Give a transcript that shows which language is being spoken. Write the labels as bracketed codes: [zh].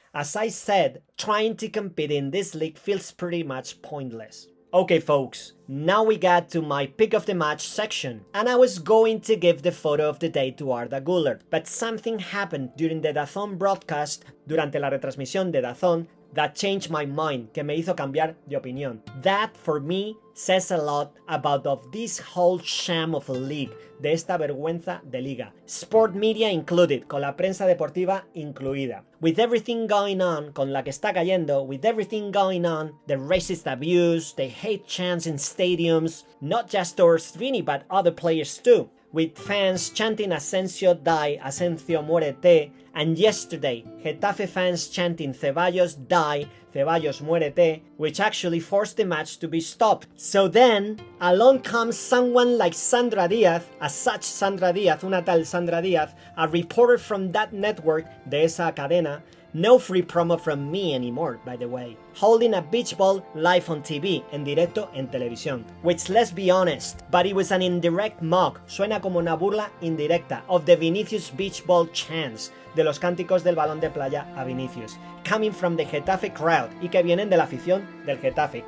[en] As I said, trying to compete in this league feels pretty much pointless. Okay folks, now we got to my pick of the match section, and I was going to give the photo of the day to Arda Güler, but something happened during the DAZN broadcast, [es] durante la retransmisión de DAZN, [en] that changed my mind, [es] que me hizo cambiar de opinión. [en] That, for me, says a lot about of this whole sham of a league, [es] de esta vergüenza de liga. [en] Sport media included, [es] con la prensa deportiva incluida. [en] With everything going on, [es] con la que está cayendo, [en] with everything going on, the racist abuse, the hate chants in stadiums, not just towards Vini but other players too. With fans chanting Asensio die, [es] Asensio muérete, [en] and yesterday, Getafe fans chanting Ceballos die, [es] Ceballos muérete, [en] which actually forced the match to be stopped. So then, along comes someone like Sandra Díaz, a such Sandra Díaz, [es] una tal Sandra Díaz, [en] a reporter from that network, [es] de esa cadena. [en] No free promo from me anymore, by the way. Holding a beach ball live on TV, [es] en directo en televisión. [en] Which, let's be honest, but it was an indirect mock, [es] suena como una burla indirecta, [en] of the Vinícius beach ball chants, [es] de los cánticos del balón de playa a Vinícius. [en] Coming from the Getafe crowd, [es] y que vienen de la afición del Getafe.